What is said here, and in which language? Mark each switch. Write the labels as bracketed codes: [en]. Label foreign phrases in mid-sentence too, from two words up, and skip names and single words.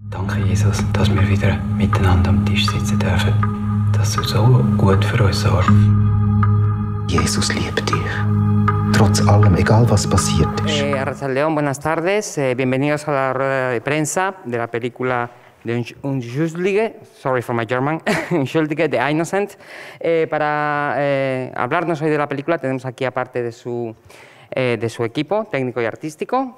[de] Danke, Jesus, dass wir wieder miteinander am Tisch sitzen dürfen. Dass du so gut für uns sorgst. Jesus liebt dich. Trotz allem, egal was passiert ist. [es] Arratsaldeon, buenas tardes. Bienvenidos a la rueda de prensa de la película de Unschuldige, [en] sorry for my German, [es] Unschuldige, The Innocent. Para hablarnos hoy de la película tenemos aquí, aparte de su equipo técnico y artístico,